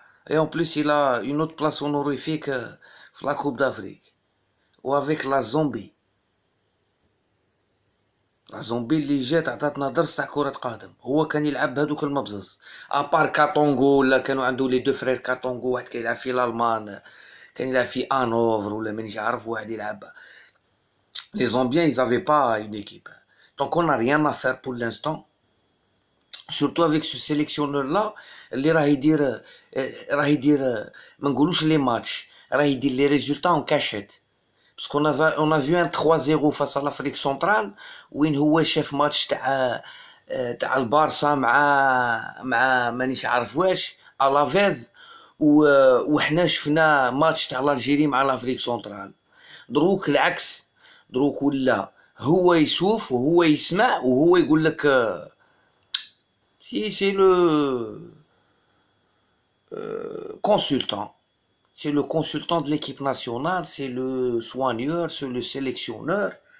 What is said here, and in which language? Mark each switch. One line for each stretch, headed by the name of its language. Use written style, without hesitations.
French: Et en plus il a une autre place honorifique في la coupe d'Afrique و avec la Zambie.
Arabic: la Zambie اللي جات عطاتنا درس تاع كرة قدم. هو كان يلعب بهذوك المبزز ابار كاتونغو، ولا كانوا عنده لي دو فرير كاتونغو، واحد كيلعب في الالمان، كان يلعب في انوفر ولا مانيش عارف، واحد يلعب.
French: Les Zambiens, ils n'avaient pas une équipe. Donc on n'a rien à faire pour l'instant. Surtout avec ce sélectionneur-là,
Arabic: اللي راه يدير ما نقولوش لي ماتش، راه يدير لي ريزولتا
French: en cachette. Parce qu'on a vu un 3-0 face à l'Afrique centrale
Arabic: وين هو شاف ماتش تاع البارسا مع مانيش عارف واش الافيز، وحنا شفنا ماتش تاع الجيري مع الافريك سنترال. دروك العكس، دروك ولا هو يشوف وهو يسمع وهو يقول لك سي لو consultant.
French: C'est le consultant de l'équipe nationale, c'est le soigneur, c'est le sélectionneur.